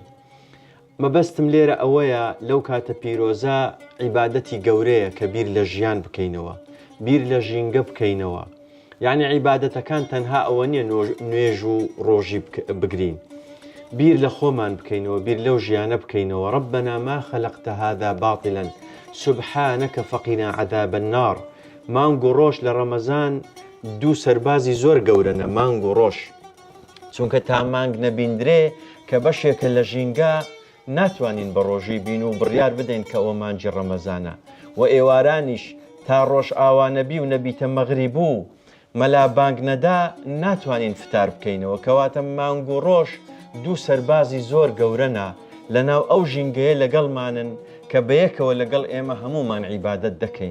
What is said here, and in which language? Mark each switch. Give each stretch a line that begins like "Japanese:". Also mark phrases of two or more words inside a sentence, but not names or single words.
Central Kurdish: مەبەستم لێرە ئەوەیە لەو کاتە پیرۆزە عیبادەتی گەورەیە کە بیر لە ژیان بکەینەوە، بیر لە ژینگە بکەینەوە. يعني عیبادەتەکان تەنها ئەوە نییە نوێژ و ڕۆژی بگرین، بیر لە خۆمان بکەینەوە، بیر لەو ژیانە بکەینەوە.
Arabic: ربنا ما خلقت هذا باطلا سبحانك فقنا عذاب النار.
Central Kurdish: مانگ و ڕۆژ لە ڕەمەزان دوو سەربازی زۆر گەورەنە، مانگ و ڕۆژ، چونکە تا مانگ نەبیندرێ کە بەشێکە لە ژینگە ناتوانین بە ڕۆژی بین و بڕیار بدەین کە ئەوە مانجی ڕەمەزانە. و ئێوارانیش تا ڕۆژ ئاوانەبی و نەبیتە مەغریب بوو مەلا بانگ نەدا ناتوانین فتار بکەینەوە، کەواتە مانگ و ڕۆژ دوو سەربازی زۆر گەورەنە لەناو ئەو ژینگەیە لەگەڵمانن کە بەیەکەوە لەگەڵ ئێمە هەمومان عیبادەت دەکەین.